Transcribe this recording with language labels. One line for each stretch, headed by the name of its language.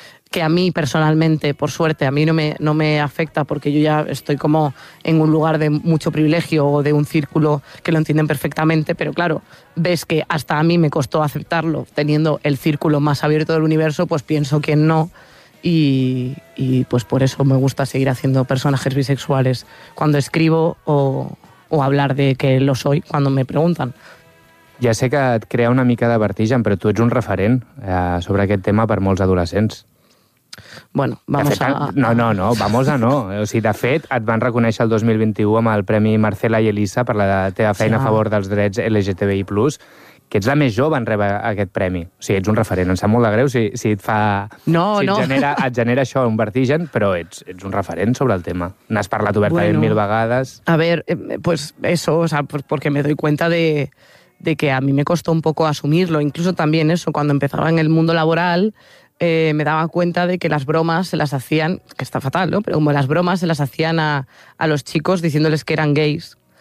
Spanish: Que a mí personalmente, por suerte, a mí no me afecta porque yo ya estoy como en un lugar de mucho privilegio o de un círculo que lo entienden perfectamente, pero claro, ves que hasta a mí me costó aceptarlo teniendo el círculo más abierto del universo, pues pienso que no. Y pues por eso me gusta seguir haciendo personajes bisexuales cuando escribo o hablar de que lo soy cuando me preguntan.
Catalan: Ja sé que et crea una mica de vertigen, però tu ets un referent sobre aquest tema per molts adolescents.
Spanish: Bueno, vamos
Catalan: fet, a...
Spanish: No, vamos a no.
Catalan: O sigui, de fet, et van reconèixer el 2021 amb el Premi Marcela i Elisa per la teva feina a favor dels drets LGTBI+. Que ets la més jove en rebre aquest premi. O sigui, ets un referent. Em sap molt de greu si et fa... No, si no. Et genera això, un vertigen, però ets un referent sobre el tema. N'has parlat obertament bueno, mil vegades.
Spanish: A ver, pues eso, o sea, porque me doy cuenta de que a mí me costó un poco asumirlo. Incluso también eso, cuando empezaba en el mundo laboral, me daba cuenta de que las bromas se las hacían, que está fatal, ¿no? Pero como las bromas se las hacían a los chicos diciéndoles que eran gays.